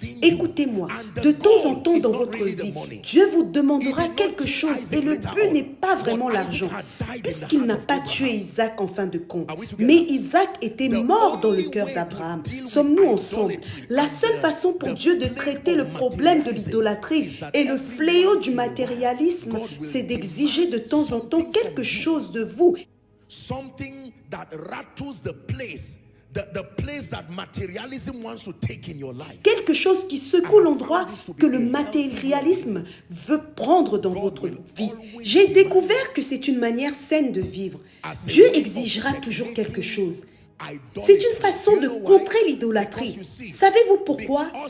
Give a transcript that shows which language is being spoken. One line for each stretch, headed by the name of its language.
French: Écoutez-moi, de temps en temps dans votre vie, Dieu vous demandera quelque chose et le but n'est pas vraiment l'argent, puisqu'il n'a pas tué Isaac en fin de compte. Mais Isaac était mort dans le cœur d'Abraham. Sommes-nous ensemble? La seule façon pour Dieu de traiter le problème de l'idolâtrie et le fléau du matérialisme, c'est d'exiger de temps en temps quelque chose de vous.
English: Something that rattles the place that materialism wants to take in your life.
French: Quelque chose qui secoue l'endroit que le matérialisme veut prendre dans votre vie. J'ai découvert que c'est une manière saine de vivre. Dieu exigera toujours quelque chose. C'est une façon de contrer l'idolâtrie. Savez-vous pourquoi?